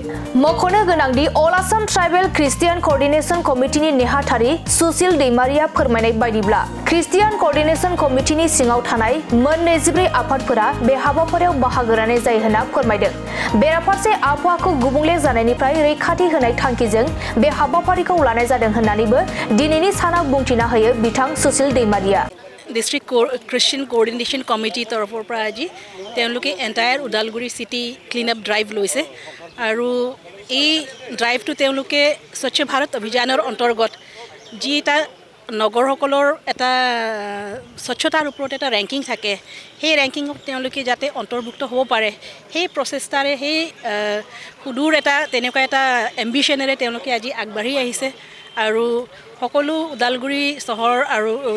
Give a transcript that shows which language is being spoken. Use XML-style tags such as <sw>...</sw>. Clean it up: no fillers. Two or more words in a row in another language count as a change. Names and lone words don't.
<brx>मख'नो गोनांदि अल आसाम ट्राइबेल ख्रिस्टियान कर्डिनेशन कमिटिनि नेहाथारि सुशील दैमारिया फोरमायनाय बायदिब्ला ख्रिस्टियान कर्डिनेशन कमिटिनि सिङाव थानाय मोन 24 आफादफोरा बे हाबाफारियाव बाहागो लानाय जायो होनना फोरमायदों। बेराफारसे आबहावाखौ गुबुंले जानायनिफ्राय रैखाथि होनाय थांखिजों बे हाबाफारिखौ लानाय जादों होननानैबो दिनैनि सानाव बुंथिना होयो बिथां सुशील दैमारिया।</brx> <hi>डिस्ट्रिक्ट क्रिश्चियन कोऑर्डिनेशन कमिटी तरफर पर आज एंटायर उदालगुरि सिटी क्लीन अप ड्राइव लैसे और ये ड्राइव तो स्वच्छ भारत अभियानर अंतर्गत जी</hi> <as>नगरসকলৰ এটা স্বচ্ছতাৰ ওপৰত এটা ৰেংকিং থাকে সেই ৰেংকিঙত তেওঁলোকে যাতে অন্তৰ্ভুক্ত হ'ব পাৰে সেই প্ৰচেষ্টাৰে সেই সুদূৰ এটা তেনেকুৱা এটা এম্বিশনেৰে তেওঁলোকে আজি আগবাঢ়ি আহিছে আৰু সকলো উদালগুৰি চহৰ আৰু</as>